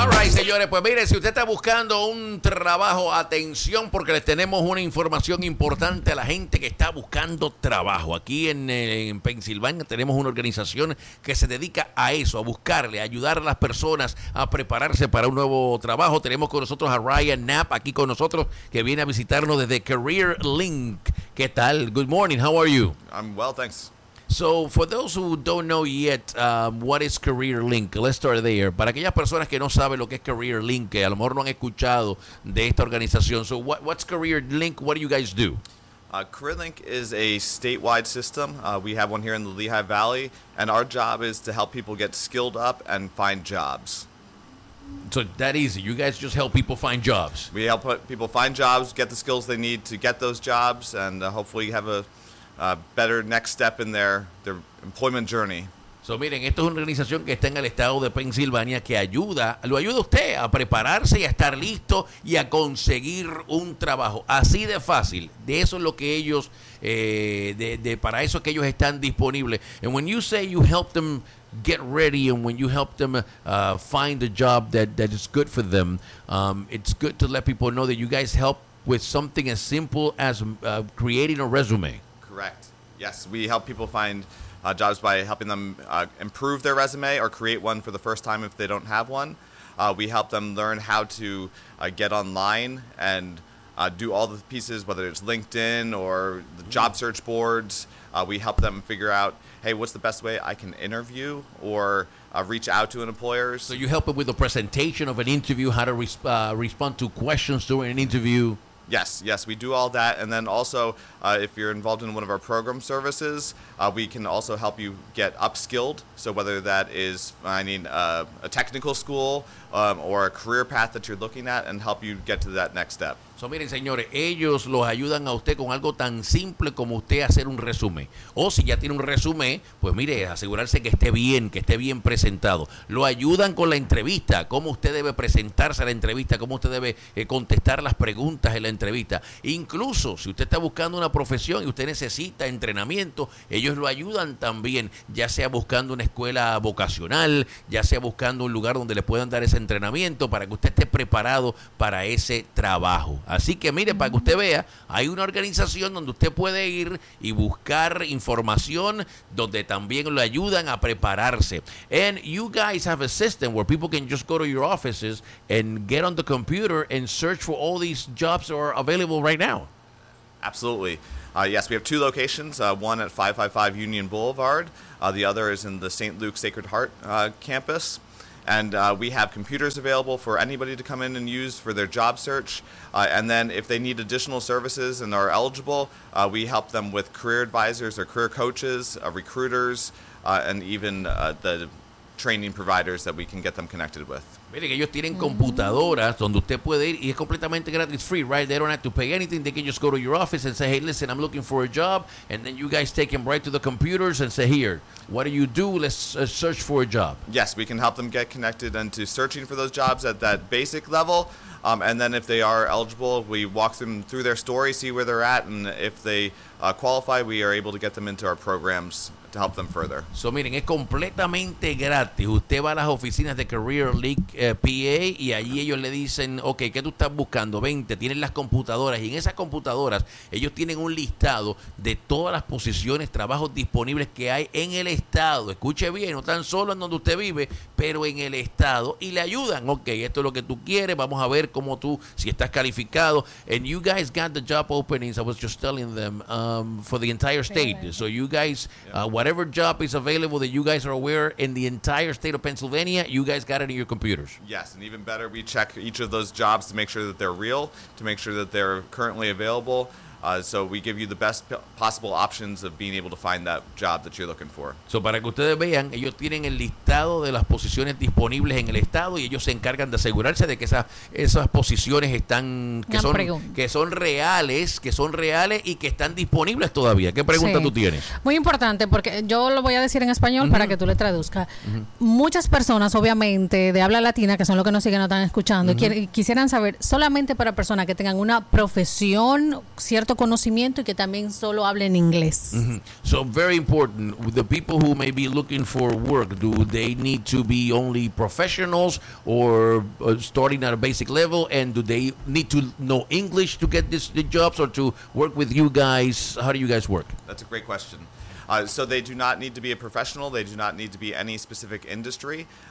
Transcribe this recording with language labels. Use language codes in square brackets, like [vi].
[es] Alright, señores, pues mire, si usted está buscando un trabajo, atención, porque les tenemos una información importante a la gente que está buscando trabajo. Aquí en Pensilvania tenemos una organización que se dedica a eso, a buscarle, a ayudar a las personas a prepararse para un nuevo trabajo. Tenemos con nosotros a Ryan Knapp aquí con nosotros, que viene a visitarnos desde Career Link. ¿Qué tal? [en] Good morning, how are you? I'm well, thanks. So, for those who don't know yet, what is Career Link? Let's start there. [es] Para aquellas personas que no saben lo que es Career Link, que a lo mejor no han escuchado de esta organización. [en] So, what's Career Link? What do you guys do? Career Link is a statewide system. We have one here in the Lehigh Valley, and our job is to help people get skilled up and find jobs. So, that easy. You guys just help people find jobs. We help people find jobs, get the skills they need to get those jobs, and hopefully have a better next step in their employment journey. [es] So, miren, esto es una organización que está en el estado de Pensilvania que ayuda, lo ayuda a usted a prepararse y a estar listo y a conseguir un trabajo. Así de fácil. De eso es lo que ellos, para eso es que ellos están disponibles. [en] And when you say you help them get ready and when you help them find a job that is good for them, it's good to let people know that you guys help with something as simple as creating a resume. Correct. Yes, we help people find jobs by helping them improve their resume or create one for the first time if they don't have one. We help them learn how to get online and do all the pieces, whether it's LinkedIn or the job search boards. We help them figure out, hey, what's the best way I can interview or reach out to an employer. So you help them with the presentation of an interview, how to respond to questions during an interview. Yes, we do all that. And then also, if you're involved in one of our program services, we can also help you get upskilled. So whether that is finding a technical school or a career path that you're looking at and help you get to that next step. [es] So miren, señores, ellos los ayudan a usted con algo tan simple como usted hacer un resumen. O si ya tiene un resumen, pues mire, asegurarse que esté bien presentado. Lo ayudan con la entrevista, cómo usted debe presentarse a la entrevista, cómo usted debe contestar las preguntas en la entrevista. Incluso, si usted está buscando una profesión y usted necesita entrenamiento, ellos lo ayudan también, ya sea buscando una escuela vocacional, ya sea buscando un lugar donde le puedan dar ese entrenamiento para que usted esté preparado para ese trabajo. Así que mire, para que usted vea, hay una organización donde usted puede ir y buscar información donde también lo ayudan a prepararse. [en] And you guys have a system where people can just go to your offices and get on the computer and search for all these jobs that are available right now. Absolutely. Yes, we have two locations, one at 555 Union Boulevard. The other is in the St. Luke Sacred Heart campus. And we have computers available for anybody to come in and use for their job search. And then if they need additional services and are eligible, we help them with career advisors or career coaches, recruiters, and even the training providers that we can get them connected with. [es] Mire que ellos tienen computadoras donde usted puede ir y es completamente gratis, [en] free, right? They don't have to pay anything. They can just go to your office and say, hey, listen, I'm looking for a job. And then you guys take them right to the computers and say, here, what do you do? Let's search for a job. Yes, we can help them get connected into searching for those jobs at that basic level. And then if they are eligible, we walk them through their story, see where they're at. And if they qualify, we are able to get them into our programs to help them further. [es] So, miren, es completamente gratis. Usted va a las oficinas de Career League PA y allí ellos le dicen, ok, ¿qué tú estás buscando? Vente, tienen las computadoras y en esas computadoras ellos tienen un listado de todas las posiciones, trabajos disponibles que hay en el estado. Escuche bien, no tan solo en donde usted vive, pero en el estado. Y le ayudan, ok, esto es lo que tú quieres, vamos a ver cómo tú, si estás calificado. [en] And you guys got the job openings, I was just telling them, for the entire state. So you guys... whatever job is available that you guys are aware in the entire state of Pennsylvania, you guys got it in your computers. Yes, and even better, we check each of those jobs to make sure that they're real, to make sure that they're currently available. So we give you the best possible options of being able to find that job that you're looking for. [es] So para que ustedes vean, ellos tienen el listado de las posiciones disponibles en el estado y ellos se encargan de asegurarse de que esas posiciones están que son reales y que están disponibles todavía. ¿Qué pregunta sí. tú tienes? Muy importante, porque yo lo voy a decir en español para que tú le traduzcas. Muchas personas, obviamente, de habla latina, que son los que nos siguen o están escuchando, quisieran saber, solamente para personas que tengan una profesión, ¿cierto? cierto conocimiento y que también solo hablen en inglés. [en] So very important. The people who may be looking for work, do they need to be only professionals or starting at a basic level? And do they need to know English to get the jobs or to work with you guys? How do you guys work? That's a great question. So they do not need to be a professional. They do not need to be any specific industry.